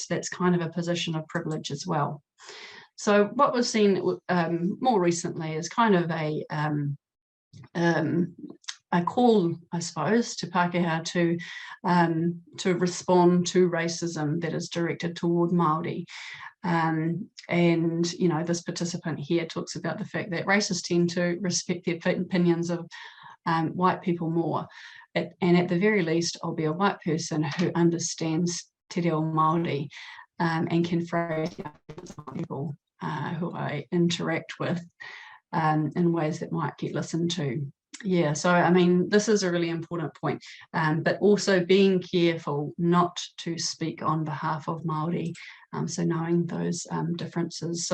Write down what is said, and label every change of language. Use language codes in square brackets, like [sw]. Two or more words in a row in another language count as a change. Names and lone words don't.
[en] That's kind of a position of privilege as well. So what we've seen more recently is kind of a call, I suppose, to Pākehā to respond to racism that is directed toward Māori. And, this participant here talks about the fact that racists tend to respect the opinions of white people more. And at the very least, I'll be a white person who understands [mi] te reo Māori [en] and can phrase people who I interact with in ways that might get listened to. Yeah, so I mean, this is a really important point, but also being careful not to speak on behalf of Māori, so knowing those differences.